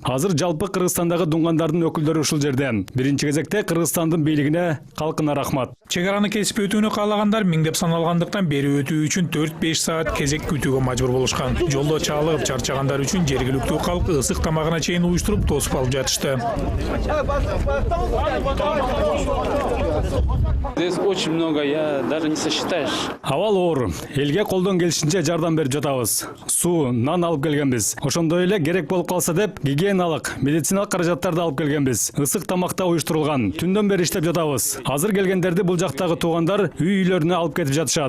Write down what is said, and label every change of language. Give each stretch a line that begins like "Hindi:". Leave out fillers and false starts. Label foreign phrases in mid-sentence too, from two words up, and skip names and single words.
Kyrgyz: Азыр жалпы Кыргызстандагы дунгандардын өкүлдөрү ушул жерден. Биринчи кезекте Кыргызстандын бийлигине, калкына рахмат. Чегараны кесип өтүүнү каалагандар миңдеп саналгандыктан бери өтүү үчүн 4-5 саат кезек күтүүгө мажбур болушкан. Жолдо чалыгып чарчагандар үчүн жергиликтүү калк ысык тамагына чейин уюштуруп тосуп алып жатышты.
Russian: Здесь очень много, я даже не сосчитаешь.
Kyrgyz: Абал оор. Элге колдон келишинче жардам берип жатабыз. Суу, нан алып келгенбиз. Ошондой эле керек болуп калса деп, гигиеналык, медициналык каражаттарды алып келгенбиз. Ысык тамакта уюштурулган. Түндөн бери иштеп жатабыз. Азыр келгендерди бул жактагы туугандар үй-үйлөрүнө алып кетип жатышат.